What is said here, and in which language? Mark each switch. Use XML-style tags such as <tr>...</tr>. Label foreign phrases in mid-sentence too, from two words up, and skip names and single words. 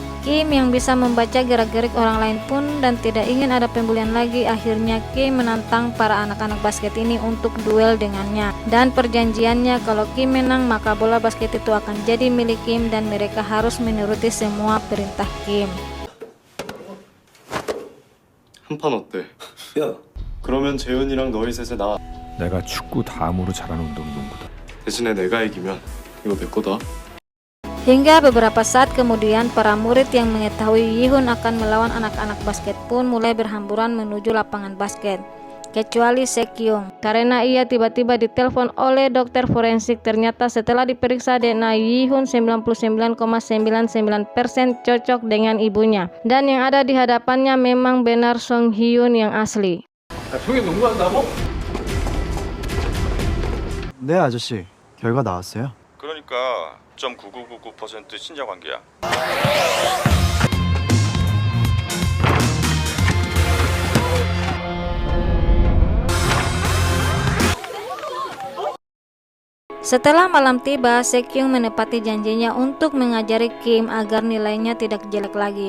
<id>Kim yang bisa membaca gerak-gerik orang lain pun dan tidak ingin ada pembulian lagi, akhirnya Kim menantang para anak-anak basket ini untuk duel dengannya. Dan perjanjiannya kalau Kim menang maka bola basket itu akan jadi milik Kim dan mereka harus menuruti semua perintah Kim.</id> <ko>한 판 어때? 야, 그러면 재현이랑 너희 셋에 나. 내가 축구 다음으로 잘하는 운동이 농구다. 대신에 내가 이기면 이거 내 거다.</ko> <id>Hingga beberapa saat kemudian, para murid yang mengetahui Yihun akan melawan anak-anak basket pun mulai berhamburan menuju lapangan basket. Kecuali Sekyung, karena ia tiba-tiba ditelepon oleh dokter forensik. Ternyata setelah diperiksa DNA, Yihun 99,99% cocok dengan ibunya. Dan yang ada di hadapannya memang benar Song Hyun yang asli.</id> <ko>형이 농구한다고? 네 아저씨 결과 나왔어요. 그러니까 0.9999% 친자 관계야.</ko> <id>Setelah malam tiba, Sekyung menepati janjinya untuk mengajari Kim agar nilainya tidak jelek lagi.</id>